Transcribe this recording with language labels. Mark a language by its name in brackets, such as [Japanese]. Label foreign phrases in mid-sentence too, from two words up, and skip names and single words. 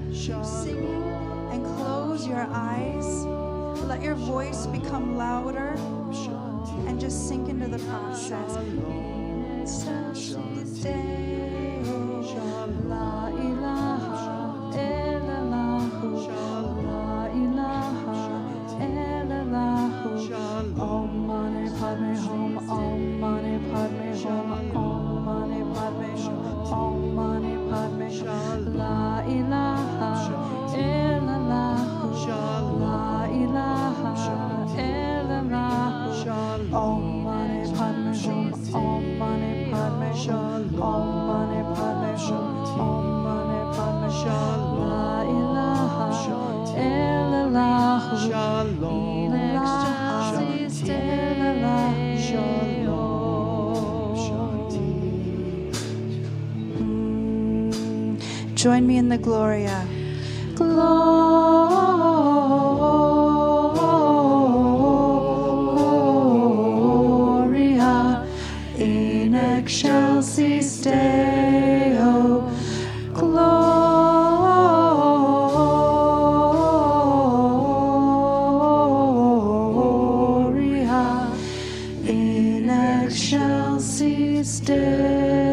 [English] singing and close your eyes. Let your voice become louder and just sink into the process. [Arabic] La ilaha illallah, la ilaha illallah. [Sanskrit] Om Mani Padme Hum, Om Mani Padme Hum, Om Mani Padme Hum, Om Mani Padme Hum. [Arabic] La ilaha illallah, la ilaha illallah. [Sanskrit] Om Mani Padme Hum, Om Mani Padme Hum, Om Mani Padme Hum, Om Mani Padme Hum. [Arabic] La ilaha illallah, [English] Shalom. Join me in the Gloria. [Latin] Gloria in excelsis Deo. Gloria in excelsis Deo.